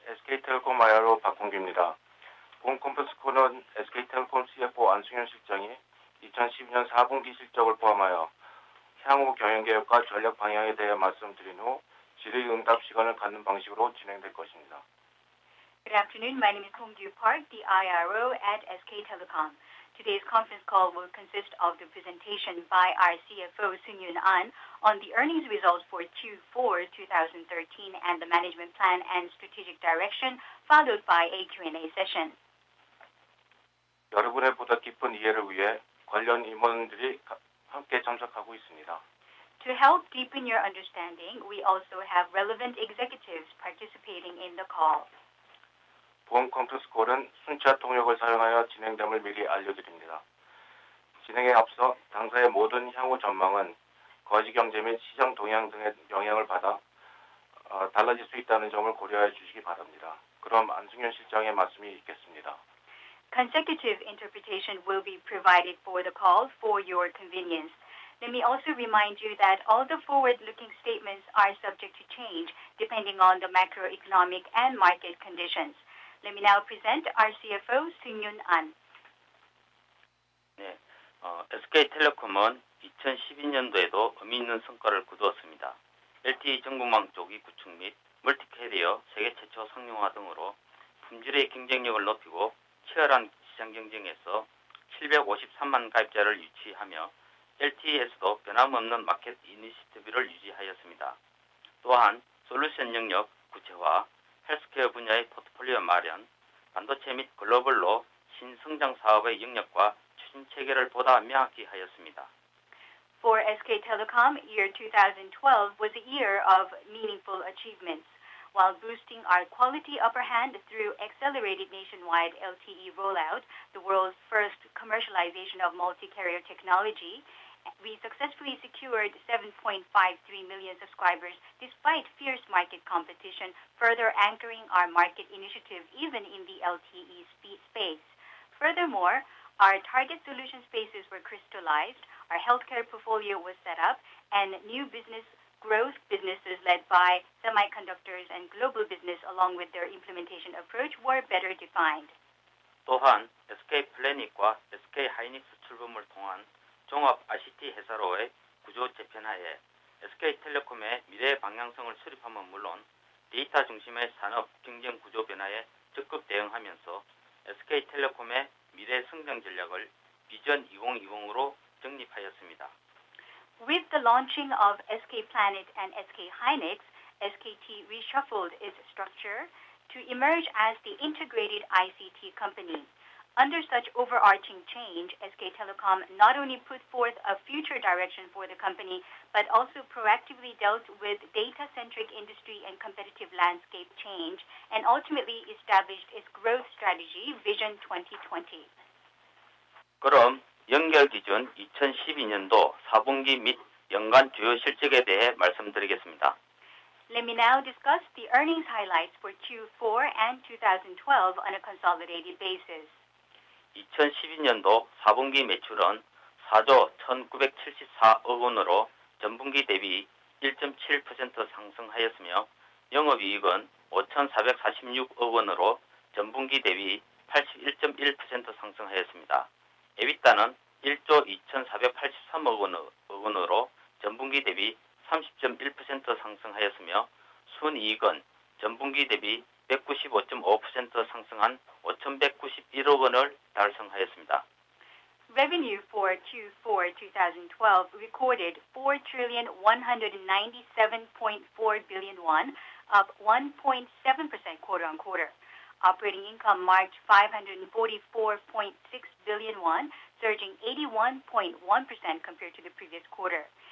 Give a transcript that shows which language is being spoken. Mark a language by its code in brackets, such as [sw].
[ko] SK텔레콤 IRO 박홍규입니다. 본 컨퍼런스 콜은 SK텔레콤 CFO 안승현 실장이 2012년 4분기 실적을 포함하여 향후 경영계획과 전략 방향에 대해 말씀드린 후 질의응답 시간을 갖는 방식으로 진행될 것입니다. [en] Good afternoon. My name is Hong Gyu Park, the IRO at SK Telecom. Today's conference call will consist of the presentation by our CFO, Seung-Yoon An, on the earnings results for Q4 2013 and the management plan and strategic direction, followed by a Q&A session. [ko] 여러분의 보다 깊은 이해를 위해 관련 임원들이 함께 참석하고 있습니다. [en] To help deepen your understanding, we also have relevant executives participating in the call. [ko] 본 컨퍼런스 콜은 순차 통역을 사용하여 진행됨을 미리 알려드립니다. 진행에 앞서 당사의 모든 향후 전망은 거시 경제 및 시장 동향 등의 영향을 받아 달라질 수 있다는 점을 고려해 주시기 바랍니다. 그럼 안승현 실장의 말씀이 있겠습니다. [en] Consecutive interpretation will be provided for the call for your convenience. Let me also remind you that all the forward-looking statements are subject to change depending on the macroeconomic and market conditions. Let me now present our CFO, Seung-Yoon An. [ko] 네, SK텔레콤은 2012년도에도 의미 있는 성과를 거두었습니다. LTE 정보망 조기 구축 및 멀티캐리어 세계 최초 상용화 등으로 품질의 경쟁력을 높이고 치열한 시장 경쟁에서 753만 가입자를 유치하며 LTE에서도 변함없는 마켓 이니시티브를 유지하였습니다. 또한 솔루션 영역 구체화, 헬스케어 분야의 포트폴리오 마련, 반도체 및 글로벌로 신성장 사업의 영역과 추진 체계를 보다 명확히 하였습니다. [en] For SK Telecom, year 2012 was a year of meaningful achievements. While boosting our quality upper hand through accelerated nationwide LTE rollout, the world's first commercialization of multi-carrier technology, we successfully secured 7.53 million subscribers despite fierce market competition, further anchoring our market initiative even in the LTE space. Furthermore, our target solution spaces were crystallized, our healthcare portfolio was set up, and new growth businesses led by semiconductors and global business along with their implementation approach were better defined. [ko] 또한 SK 플래닛과 SK 하이닉스 출범을 통한 종합 ICT 회사로의 구조 재편하에 SK텔레콤의 미래 방향성을 수립함은 물론 데이터 중심의 산업 경쟁 구조 변화에 적극 대응하면서 SK텔레콤의 미래 성장 전략을 비전 2020으로 정립하였습니다. [en] With the launching of SK Planet and SK Hynix, SKT reshuffled its structure to emerge as the integrated ICT company. Under such overarching change, SK Telecom not only put forth a future direction for the company, but also proactively dealt with data-centric industry and competitive landscape change, and ultimately established its growth strategy, Vision 2020. [ko] 그럼 연결 기준 2012년도 4분기 및 연간 주요 실적에 대해 말씀드리겠습니다. [en] Let me now discuss the earnings highlights for Q4 and 2012 on a consolidated basis. [ko] 2012년도 4분기 매출은 4조 1,974억 원으로 전분기 대비 1.7% 상승하였으며 영업이익은 5,446억 원으로 전분기 대비 81.1% 상승하였습니다. 에비타는 1조 2,483억 원으로 전분기 대비 30.1% 상승하였으며 순이익은 전분기 대비 195.5% 상승한 5,191억 원을 달성하였습니다. [en] Revenue for Q4 2012 recorded 4,197.4 billion won, up 1.7% quarter-on-quarter. Operating income marked 544.6 billion won, surging 81.1% compared to the previous quarter.